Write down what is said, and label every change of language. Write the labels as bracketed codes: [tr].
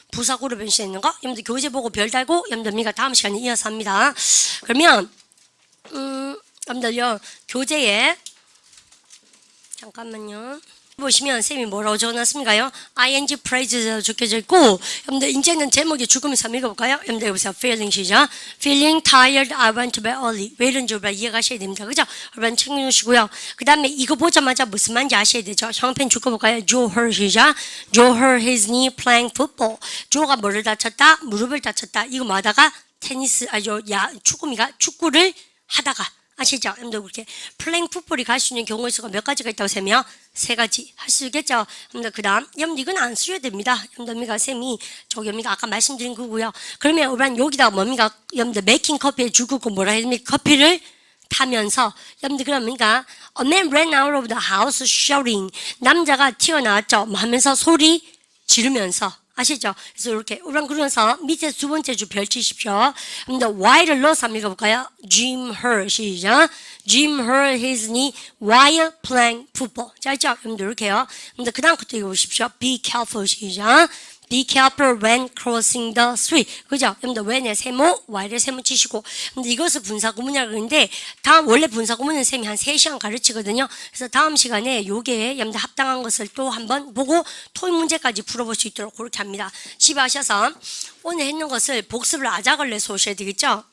[ko] 부사구로 변신했는가? 여러분들 교재 보고 별 달고 여러분들 다음 시간에 이어서 합니다. 그러면 여러분들요 교재에 잠깐만요. 보시면 쌤이 뭐라고 적어놨습니까요? ing phrase가 적혀져 있고 여러분들 이제는 제목이 죽음에서 한번 읽어볼까요? 여러분들 여보세요. feeling 시작. [en] feeling tired, I went to bed early. [ko] 왜 이런지 여러분 이해가셔야 됩니다. 그죠? 여러분 챙겨주시고요. 그 다음에 이거 보자마자 무슨 말인지 아셔야 되죠? 형편 줄거볼까요? Joe her 시작. [en] Joe hurt his knee playing football. [ko] 조가 뭐를 다쳤다? 무릎을 다쳤다. 이거 뭐 하다가 테니스 축구를 하다가 아시죠? 여러분들 그렇게 플레잉 풋볼이 갈 수 있는 경우의 수가 몇 가지가 있다고 세면 세 가지 할 수 있겠죠. 여러분들 그다음 여러분들 이건 안 쓰셔야 됩니다. 여러분들 쌤이 저기 여러분들 아까 말씀드린 거고요. 그러면 우리는 여기다가 뭡니까? 여러분들 메이킹 커피에 주고 뭐라 했습니까? 커피를 타면서 여러분들 그러니까 [en] a man ran out of the house shouting. [ko] 남자가 튀어나왔죠. 뭐 하면서 소리 지르면서 아시죠? 그래서 이렇게 우리는 그러면서 밑에 두 번째 줄 펼치십시오. 근데 while을 넣어서 한번 읽어볼까요? Jim her 시작. [en] Jim hurt his knee while playing football. [ko] 자, 있죠? 여러분들 이렇게요. 근데 그 다음 것도 읽어보십시오. [en] Be careful 시작. Be careful when crossing the street. [ko] 그죠? 여러분들 when의 세모, while의 세모 치시고. 근데 이것을 분사구문이라고 그러는데 다음 원래 분사구문은 쌤이 한 3시간 가르치거든요. 그래서 다음 시간에 요게 여러분들 합당한 것을 또 한번 보고 토익 문제까지 풀어볼 수 있도록 그렇게 합니다. 집에 가셔서 오늘 했는 것을 복습을 아작을 내서 오셔야 되겠죠?